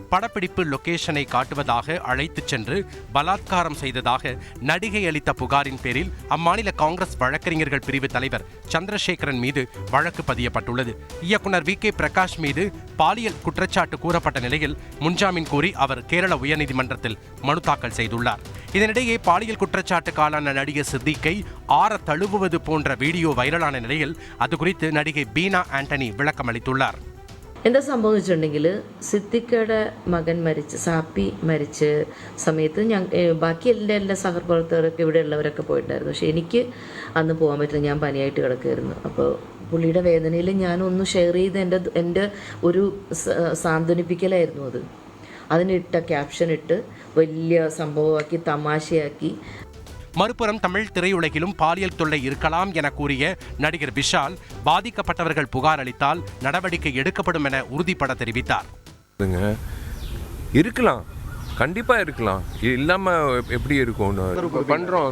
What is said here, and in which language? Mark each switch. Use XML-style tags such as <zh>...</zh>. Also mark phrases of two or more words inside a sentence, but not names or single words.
<ta>படப்பிடிப்பு லொகேஷனை காட்டுவதாக அழைத்துச் சென்று பலாத்காரம் செய்ததாக நடிகை அளித்த புகாரின் பேரில் அம்மாநில காங்கிரஸ் வழக்கறிஞர்கள் பிரிவு தலைவர் சந்திரசேகரன் மீது வழக்கு பதியப்பட்டுள்ளது. இயக்குனர் VK பிரகாஷ் மீது பாலியல் குற்றச்சாட்டு கூறப்பட்ட நிலையில் முன்ஜாமீன் கோரி அவர் கேரள உயர்நீதிமன்றத்தில் மனு தாக்கல் செய்துள்ளார். இதனிடையே பாலியல் குற்றச்சாட்டுக்கான நடிகர் சித்திக்கை ஆற தழுவுவது போன்ற வீடியோ வைரலான நிலையில் அது குறித்து நடிகை ബീന ആന്റണി விளக்கம் அளித்துள்ளார்.</ta> <ml>എന്താ സംഭവിച്ചിട്ടുണ്ടെങ്കിൽ സിദ്ദിഖയുടെ മകൻ സാപ്പി മരിച്ച സമയത്ത് ബാക്കി എല്ലാ സഹപ്രവർത്തകരൊക്കെ ഇവിടെ ഉള്ളവരൊക്കെ പോയിട്ടായിരുന്നു. പക്ഷെ എനിക്ക് അന്ന് പോകാൻ പറ്റില്ല, ഞാൻ പനിയായിട്ട് കിടക്കുമായിരുന്നു. അപ്പോൾ പുള്ളിയുടെ വേദനയിൽ ഞാനൊന്ന് ഷെയർ ചെയ്ത് എൻ്റെ ഒരു സാന്ത്വനിപ്പിക്കലായിരുന്നു അത്. അതിനിട്ട ക്യാപ്ഷൻ ഇട്ട് വലിയ സംഭവമാക്കി തമാശയാക്കി.</ml> <ta>மறுபுறம் தமிழ் திரையுலகிலும் பாலியல் தொல்லை இருக்கலாம் என கூறிய நடிகர் விஷால் பாதிக்கப்பட்டவர்கள் புகார் அளித்தால் நடவடிக்கை எடுக்கப்படும் என உறுதிபட தெரிவித்தார். இருக்கலாம், கண்டிப்பாக இருக்கலாம், இல்லாமல் எப்படி இருக்கும் பண்ணுறோம்.</ta>